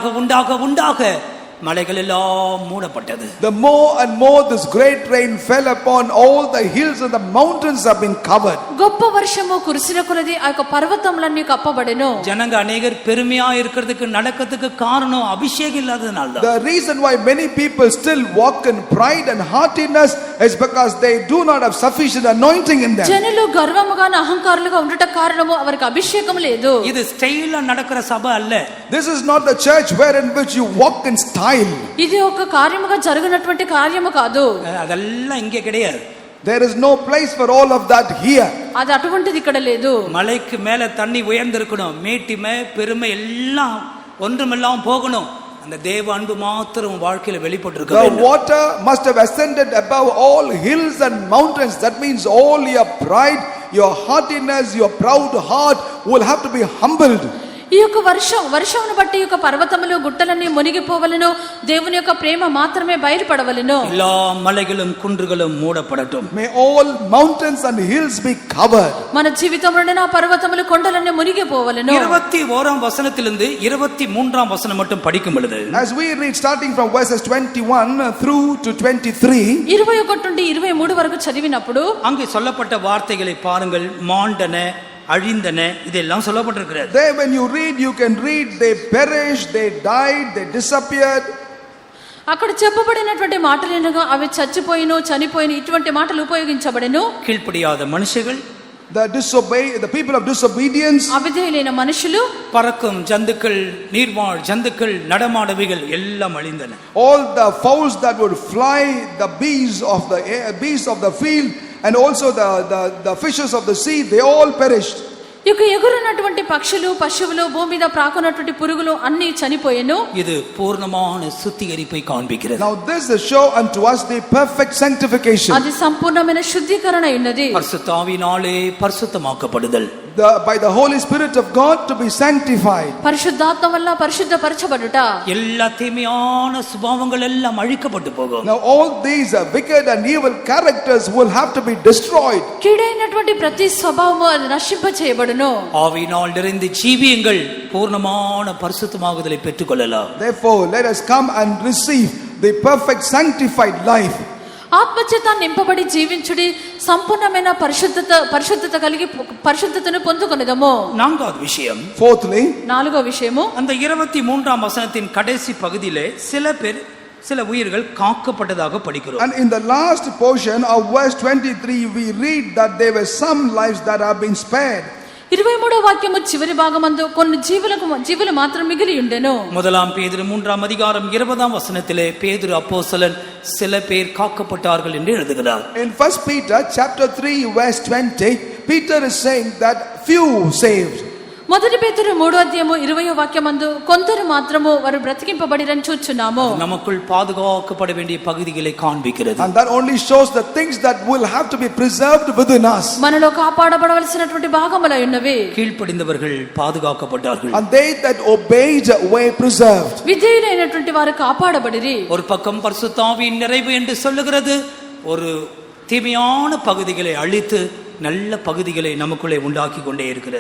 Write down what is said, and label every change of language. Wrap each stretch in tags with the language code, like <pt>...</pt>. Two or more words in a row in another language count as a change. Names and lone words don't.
<ta>பெருமழை உண்டாக மலைகள் எல்லாம் மூடப்பட்டது.</ta> <en>The more and more this great rain fell upon, all the hills and the mountains have been covered.</en> <te>గొప్ప వర్షము కురిసిన కొలది ఆ యొక్క పర్వతములన్నీ కప్పబడెను.</te> <ta>ஜனங்க அநேகர் பெருமையா இருக்கிறதுக்கு நடக்கிறதுக்கு காரணம் அபிஷேகம் இல்லாததுனால தான்.</ta> <en>The reason why many people still walk in pride and haughtiness is because they do not have sufficient anointing in them.</en> <te>జనులు గర్వముగా అహంకారులుగా ఉండట కారణము వారికి అభిషేకం లేదు.</te> <ta>இது ஸ்டைலா நடக்கிற சபை அல்ல.</ta> <en>This is not the church wherein which you walk in style.</en> <te>ఇది ఒక కార్యముగా జరుగునటువంటి కార్యము కాదు.</te> <ta>அதெல்லாம் இங்கே கிடையாது.</ta> <en>There is no place for all of that here.</en> <te>అది అటువంటిది ఇక్కడ లేదు.</te> <ta>மலைக்கு மேல தண்ணி உயர்ந்திருக்கணும், மேட்டிமை பெருமை எல்லாம் ஒன்றுமெல்லாம் போகணும். அந்த தேவ அன்பு மாத்திரம் வாழ்க்கையில வெளிப்பட்டிருக்க</ta> <en>The</en> <ta>வேண்டும்.</ta> <en>water must have ascended above all hills and mountains. That means all your pride, your haughtiness, your proud heart will have to be humbled.</en> <te>ఈ యొక్క వర్షమును బట్టి ఈ యొక్క పర్వతములు గుట్టలన్నీ మునిగిపోవలెను. దేవుని యొక్క ప్రేమ మాత్రమే బయలుపడవలెను.</te> <ta>எல்லா மலைகளும் குன்றுகளும் மூடப்படட்டும்.</ta> <en>May all mountains and hills be covered.</en> <te>మన జీవితంలోనే నా పర్వతములు కొండలన్నీ మునిగిపోవలెను.</te> <ta>21ஆம் வசனத்திலிருந்து 23ஆம் வசனம் மட்டும் படிக்கும் பொழுது</ta> <en>As we read starting from verses 21 through to 23,</en> <te>21 నుండి 23 వరకు చదివినప్పుడు</te> <ta>அங்கே சொல்லப்பட்ட வார்த்தைகளை பாருங்கள். மாண்டன, அழிந்தன, இதெல்லாம் சொல்லப்பட்டிருக்கிறது.</ta> <en>there when you read, you can read they perished, they died, they disappeared.</en> <te>అక్కడ చెప్పబడినటువంటి మాటలేనగా అవి చచ్చిపోయిను, చనిపోయిను, ఇటువంటి మాటలు ఉపయోగించబడెను.</te> <ta>கீழ்ப்படியாத மனுஷர்கள்,</ta> <en>the people of disobedience,</en> <te>అవిధేయులైన మనుషులు,</te> <ta>பறக்கும் ஜந்துக்கள், நீர்வாழ் ஜந்துக்கள், நடமாடவைகள் எல்லாம் அழிந்தன.</ta> <en>all the fowls that would fly, the beasts of the air, beasts of the field, and also the fishes of the sea, they all perished.</en> <te>ఇక ఎగురున్నటువంటి పక్షులు, పశువులు, భూమి మీద ప్రాకున్నటువంటి పురుగులు అన్ని చనిపోయెను.</te> <ta>இது பூர்ணமான சுத்திகரிப்பை காண்பிக்கிறது.</ta> <en>Now this is show unto us the perfect sanctification.</en> <te>అది సంపూర్ణమైన శుద్ధీకరణ ఉన్నది.</te> <ta>பரிசுத்த ஆவியினாலே பரிசுத்தமாக்கப்படுதல்.</ta> <en>By the Holy Spirit of God to be sanctified.</en> <te>పరిశుద్ధాత్మ వల్ల పరిశుద్ధపరచబడుట.</te> <ta>எல்லா தீமையான சுபாவங்கள் எல்லாம் அழிக்கப்பட்டு போகும்.</ta> <en>Now all these wicked and evil characters will have to be destroyed.</en> <te>కీడైనటువంటి ప్రతి స్వభావము అది నశింప చేయబడును.</te> <ta>ஆவியினால் நிறைந்து ஜீவியுங்கள், பூர்ணமான பரிசுத்தமாகுதலை பெற்றுக்கொள்ளலாம்.</ta> <en>Therefore let us come and receive the perfect sanctified life.</en> <te>ఆత్మచేత నింపబడి జీవించుడి, సంపూర్ణమైన పరిశుద్ధత కలిగి పరిశుద్ధతను పొందుకొనెదము.</te> <ta>நான்காவது விஷயம்,</ta> <en>Fourthly,</en> <te>నాలుగో విషయము,</te> <ta>அந்த 23ஆம் வசனத்தின் கடைசி பகுதியிலே சில உயிர்கள் காக்கப்பட்டதாக படிக்கிறோம்.</ta> <en>and in the last portion of verse 23 we read that there were some lives that have been spared.</en> <te>23వ వాక్యము చివరి భాగమందు కొన్ని జీవులు మాత్రం మిగిలి ఉండెను.</te> <ta>முதலாம் பேதுரு 3ஆம் அதிகாரம் 20ஆம் வசனத்திலே பேதுரு அப்போஸ்தலன் சில பேர் காக்கப்பட்டார்கள் என்று எழுதுகிறார்.</ta> <en>In 1 Peter chapter 3 verse 20, Peter is saying that few saved.</en> <te>మొదటి పేతురు 3వ అధ్యాయము 20వ వాక్యమందు కొందరు మాత్రము వారు బ్రతికింపబడిరని చూచున్నాము.</te> <ta>நமக்குள் பாதுகாக்கப்பட வேண்டிய பகுதிகளை காண்பிக்கிறது.</ta> <en>And that only shows the things that will have to be preserved within us.</en> <te>మనలో కాపాడబడవలసినటువంటి భాగములై ఉన్నవి.</te> <ta>கீழ்ப்படிந்தவர்கள் பாதுகாக்கப்பட்டார்கள்.</ta> <en>And they that obeyed were preserved.</en> <te>విధేయులైనటువంటి వారు కాపాడబడిరి.</te> <ta>ஒரு பக்கம் பரிசுத்த ஆவியின் நிறைவு என்று சொல்லுகிறது, ஒரு தீமையான பகுதிகளை அழித்து நல்ல பகுதிகளை நமக்குள்ளே உண்டாக்கி கொண்டே இருக்கிறது.</ta>